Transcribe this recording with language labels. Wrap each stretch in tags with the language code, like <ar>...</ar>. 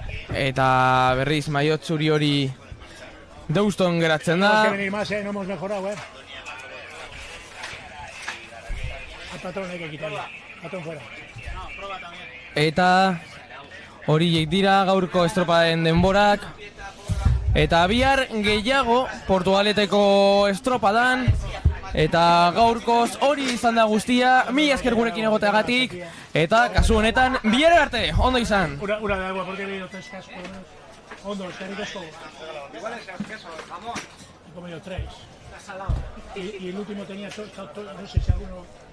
<eu>Eta berriz maiot zuri hori Deuston geratzen da.</eu> <es>Tenemos que venir más, no hemos mejorado, El patrón hay que quitarlo. Patrón fuera.</es> <eu>Eta horiek dira gaurko estropaden denborak. Eta bihar gehiago Portugaleteko estropadan. Eta gaurkoz hori izan da guztia, mila esker gurekin egoteagatik. Eta kasu honetan, bihar arte, ondo izan.</eu> <es>Una de agua, porque he leído 3 cascos.</es> <eu>Hondo, eskerrik asko.</eu> <es>Igual es el queso, el jamón. He comido 3. Y el último tenía no sé si alguno...</es>